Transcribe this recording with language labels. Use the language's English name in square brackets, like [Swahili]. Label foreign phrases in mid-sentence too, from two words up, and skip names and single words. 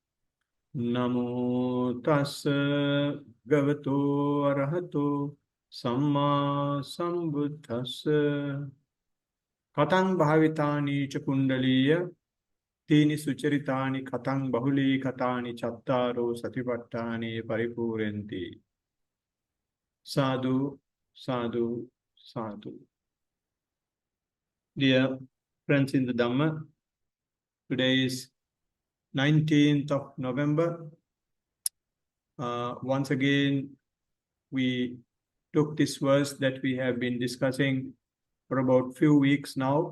[Pali] Namo tassa bhagavato arahato samma sambuddhassa. Katang bhavitani cha kundaliya tini sucharitani katang bahuli katani chattaro satipattani paripurenti. Sadhu, sadhu, sadhu. [English] Dear friends in the Dhamma, today is 19th of November. Once again, we took this verse that we have been discussing for about few weeks now.